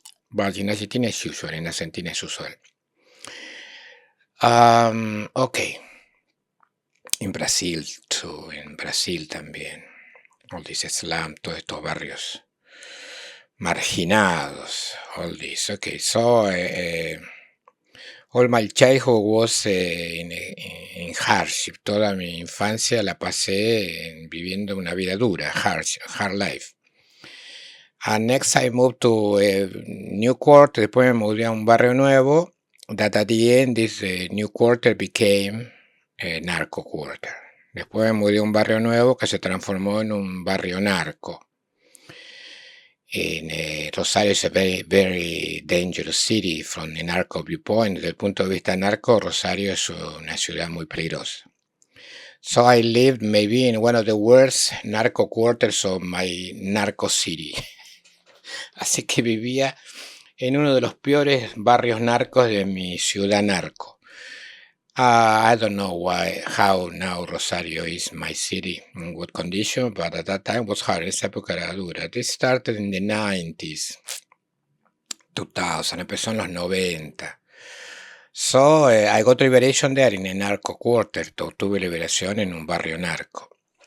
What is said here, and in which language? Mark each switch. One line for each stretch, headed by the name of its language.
English: But in
Spanish: Argentina es usual, en Argentina es usual.
English: Okay.
Spanish: En Brasil también.
English: All this slum,
Spanish: todos estos barrios marginados,
English: all this. Okay, so all my childhood was in hardship.
Spanish: Toda mi infancia la pasé viviendo una vida dura,
English: hard life. And next I moved to a new quarter.
Spanish: Después me mudé a un barrio nuevo.
English: That at the end this new quarter became a narco quarter.
Spanish: Después me mudé a un barrio nuevo que se transformó en un barrio narco.
English: Rosario is a very, very dangerous city from the narco viewpoint.
Spanish: Desde el punto de vista narco, Rosario es una ciudad muy peligrosa.
English: So I lived maybe in one of the worst narco quarters of my narco city.
Spanish: Así que vivía en uno de los peores barrios narcos de mi ciudad narco.
English: I don't know how now Rosario is my city, in what condition, but at that time was hard.
Spanish: Esa época era dura.
English: This started in the 90s, 2000,
Spanish: empezó en los 90.
English: So I got liberation there in a narco quarter.
Spanish: Tuve liberación en un barrio narco.